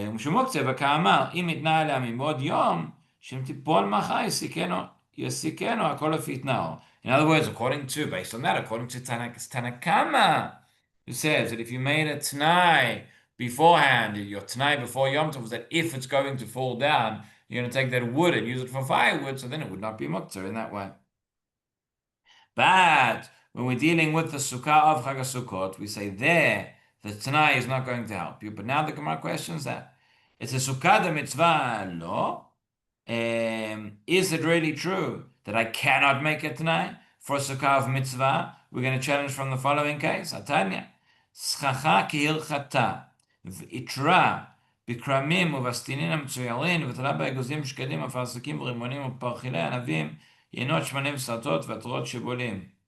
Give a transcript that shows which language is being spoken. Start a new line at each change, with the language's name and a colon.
Hebrew: מוקצה וכאמר, אם יתנה עליה מבעוד יום, שאם תיפול מחר יסיקנו, הכל לפי תנאו.
English: In other words, based on that, according to Tanna Kama, who says that if you made a Tanai beforehand, your Tanai before Yom Tov was that if it's going to fall down, you're going to take that wood and use it for firewood, so then it would not be muktzeh in that way. But when we're dealing with the sukkah of Chag HaSukkot, we say there, the Tanai is not going to help you. But now the Gemara questions that. It's a sukkah de mitzvah, lo. Is it really true that I cannot make a Tanai for a sukkah of mitzvah? We're going to challenge from the following case.
Hebrew: Atanya. Schacha kihilchata v'itra bikramim uvastinin המצוירים ותלה באגוזים שקדים אפרסקים ורימונים ופרחילי ענבים יינות שמנים סרטות ועטרות שיבולים.